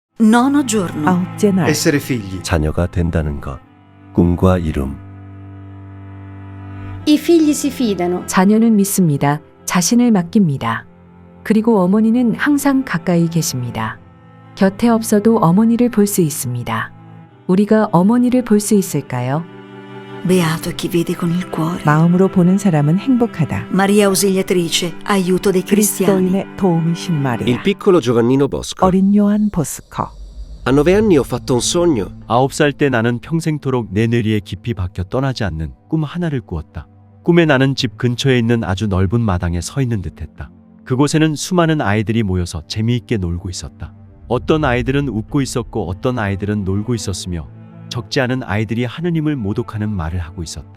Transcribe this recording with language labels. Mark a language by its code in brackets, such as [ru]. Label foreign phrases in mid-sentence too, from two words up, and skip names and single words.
[it] Nono giorno. [ko] 아홉째 날 [it] Essere figli. [ko] 자녀가 된다는 것, 꿈과 이룸. [it] I figli si fidano. [ko] 자녀는 믿습니다. 자신을 맡깁니다. 그리고 어머니는 항상 가까이 계십니다. 곁에 없어도 어머니를 볼 수 있습니다. 우리가 어머니를 볼 수 있을까요? [it] Beato chi vede con il cuore. [ko] 마음으로 보는 사람은 행복하다. [it] Maria Ausiliatrice, aiuto dei cristiani. [ko] 그리스도인의 도움이신 [it] Il [ko] 마리아. [it] piccolo Giovannino Bosco. [ko] 어린 요한 보스커. [it] A 9 anni ho fatto un sogno. [ko] 9살 때 나는 평생토록 내 뇌리에 깊이 박혀 떠나지 않는 꿈 하나를 꾸었다. 꿈에 나는 집 근처에 있는 아주 넓은 마당에 서 있는 듯했다. 그곳에는 수많은 아이들이 모여서 재미있게 놀고 있었다. 어떤 아이들은 웃고 있었고 어떤 아이들은 놀고 있었으며 적지 않은 아이들이 하느님을 모독하는 말을 하고 있었다.